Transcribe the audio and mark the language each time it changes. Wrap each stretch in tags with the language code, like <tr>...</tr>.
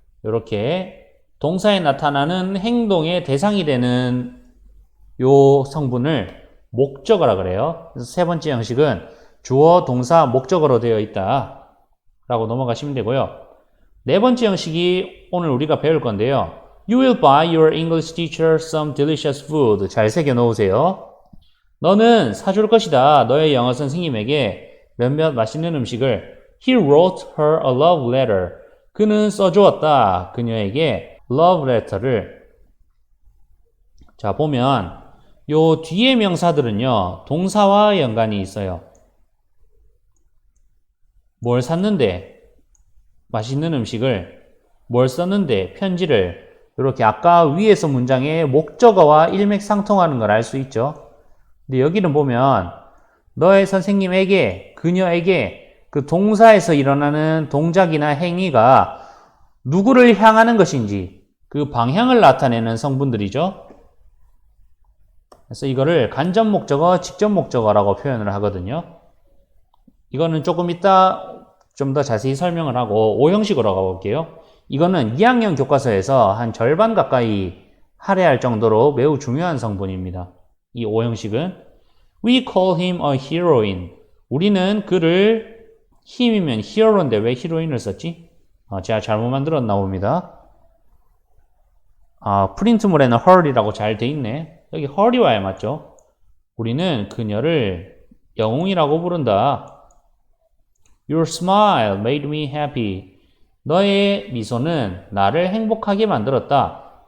<ko>이렇게 동사에 나타나는 행동의 대상이 되는 요 성분을 목적어라 그래요. 그래서 세 번째 형식은 주어, 동사, 목적어로 되어 있다 라고 넘어가시면 되고요. 네 번째 형식이 오늘 우리가 배울 건데요.</ko> <en>You will buy your English teacher some delicious food.</en> <ko>잘 새겨 놓으세요. 너는 사줄 것이다. 너의 영어 선생님에게 몇몇 맛있는 음식을.</ko> <en>He wrote her a love letter.</en> <ko>그는 써주었다. 그녀에게 love letter를. 자, 보면 요 뒤에 명사들은요. 동사와 연관이 있어요. 뭘 샀는데? 맛있는 음식을. 뭘 썼는데? 편지를. 이렇게 아까 위에서 문장의 목적어와 일맥상통하는 걸 알 수 있죠. 근데 여기는 보면 너의 선생님에게, 그녀에게 그 동사에서 일어나는 동작이나 행위가 누구를 향하는 것인지 그 방향을 나타내는 성분들이죠. 그래서 이거를 간접 목적어, 직접 목적어라고 표현을 하거든요. 이거는 조금 이따 좀 더 자세히 설명을 하고 5형식으로 가볼게요. 이거는 2학년 교과서에서 한 절반 가까이 할애할 정도로 매우 중요한 성분입니다. 이 오형식은</ko> <en>We call him a heroine.</en> <ko>우리는 그를 힘이면 히어로인데 왜 히로인을 썼지? 제가 잘못 만들었나 봅니다. 프린트물에는 her이라고 잘 돼 있네. 여기 her이 와야 맞죠? 우리는 그녀를 영웅이라고 부른다.</ko> <en>Your smile made me happy.</en> <ko>너의 미소는 나를 행복하게 만들었다.</ko>